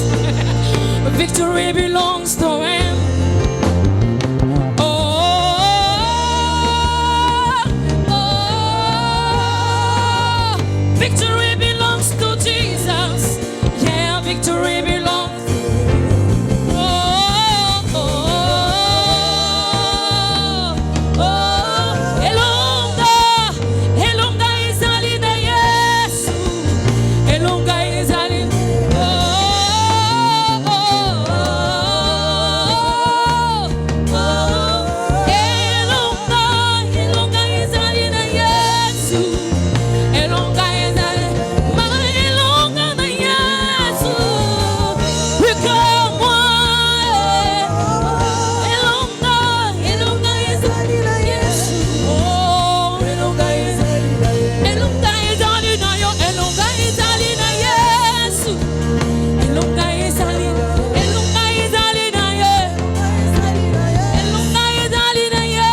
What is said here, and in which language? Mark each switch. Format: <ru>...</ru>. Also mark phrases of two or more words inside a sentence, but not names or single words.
<en>Victory belongs to Him. Victory belongs to Jesus. Yeah, victory belongs.</en> <ln>Elonga izali na Yesu. Elonga izali. Elonga izali na Yesu. Elonga izali. Elonga na Yesu.</ln> <en>We come one.</en> <ln>Elonga izali na Yesu. Oh, elonga izali na Yesu. Elonga izali na yo. Elonga izali na Yesu. Elonga izali. Elonga izali na ye. Elonga izali na ye.</ln>